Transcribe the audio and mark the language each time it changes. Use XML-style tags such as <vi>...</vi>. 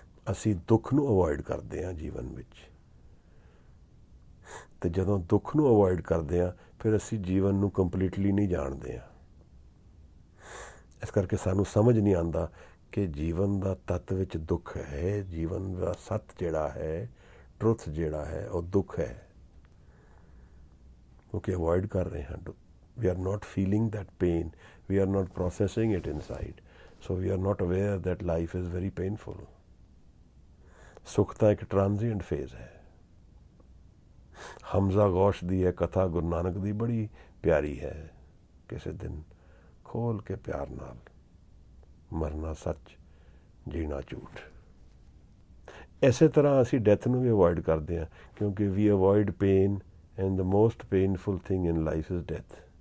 <pa>ਅਸੀਂ ਦੁੱਖ ਨੂੰ ਅਵੋਇਡ ਕਰਦੇ ਹਾਂ ਜੀਵਨ ਵਿੱਚ, ਅਤੇ ਜਦੋਂ ਦੁੱਖ ਨੂੰ ਅਵੋਇਡ ਕਰਦੇ ਹਾਂ ਫਿਰ ਅਸੀਂ ਜੀਵਨ ਨੂੰ ਕੰਪਲੀਟਲੀ ਨਹੀਂ ਜਾਣਦੇ ਹਾਂ। ਇਸ ਕਰਕੇ ਸਾਨੂੰ ਸਮਝ ਨਹੀਂ ਆਉਂਦਾ ਕਿ ਜੀਵਨ ਦਾ ਤੱਤ ਵਿੱਚ ਦੁੱਖ ਹੈ। ਜੀਵਨ ਦਾ ਸੱਤ ਜਿਹੜਾ ਹੈ, ਟਰੁਥ ਜਿਹੜਾ ਹੈ, ਉਹ ਦੁੱਖ ਹੈ, ਕਿਉਂਕਿ ਅਵੋਇਡ ਕਰ ਰਹੇ ਹਾਂ।</pa> <en>we are not feeling that pain, we are not processing it inside, so we are not aware that life is very painful.</en> <pa>ਸੁੱਖ ਤਾਂ ਇੱਕ ਟ੍ਰਾਂਜ਼ੀਐਂਟ ਫੇਜ਼ ਹੈ। ਹਮਜ਼ਾ ਗੌਸ਼ ਦੀ ਇਹ ਕਥਾ ਗੁਰੂ ਨਾਨਕ ਦੀ ਬੜੀ ਪਿਆਰੀ ਹੈ। ਕਿਸੇ ਦਿਨ ਖੋਲ ਕੇ ਪਿਆਰ ਨਾਲ, ਮਰਨਾ ਸੱਚ, ਜੀਣਾ ਝੂਠ। ਇਸੇ ਤਰ੍ਹਾਂ ਅਸੀਂ ਡੈਥ ਨੂੰ ਵੀ ਅਵੋਇਡ ਕਰਦੇ ਹਾਂ, ਕਿਉਂਕਿ</pa> <en>We avoid pain and the most painful thing in life is death.</en>